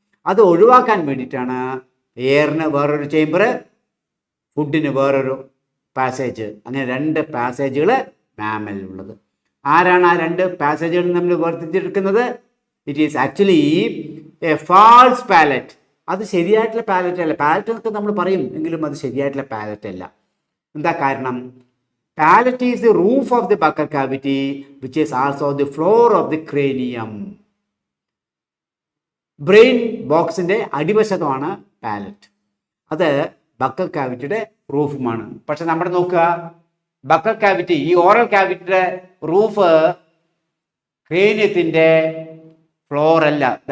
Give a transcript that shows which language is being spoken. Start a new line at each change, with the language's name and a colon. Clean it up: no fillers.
Malayalam: അത് ഒഴിവാക്കാൻ വേണ്ടിയിട്ടാണ് എയറിന് വേറൊരു ചേംബർ, ഫുഡിന് വേറൊരു പാസേജ്, അങ്ങനെ 2 പാസേജുകൾ മാമലിലുള്ളത്. ആരാണ് ആ 2 പാസേജുകൾ നമ്മൾ വേർതിരിച്ചെടുക്കുന്നത്?
English: It is actually a false palette.
Malayalam: അത് ശരിയായിട്ടുള്ള പാലറ്റ് അല്ല. പാലറ്റ് എന്നൊക്കെ നമ്മൾ പറയും, എങ്കിലും അത് ശരിയായിട്ടുള്ള പാലറ്റ് അല്ല. എന്താ കാരണം?
English: Palate is the roof of the buccal cavity, which is also the floor of the cranium.
Malayalam: Brain ബോക്സിന്റെ അടിവശത്താണ് പാലറ്റ്. അത് ബക്കൽ കാവിറ്റിയുടെ റൂഫുമാണ്. പക്ഷെ നമ്മൾ നോക്കുക, ബക്കൽ ക്യാവിറ്റി, ഈ ഓറൽ ക്യാവിറ്റിയുടെ റൂഫ് ക്രേനിയത്തിൻ്റെ ഫ്ലോർ അല്ല.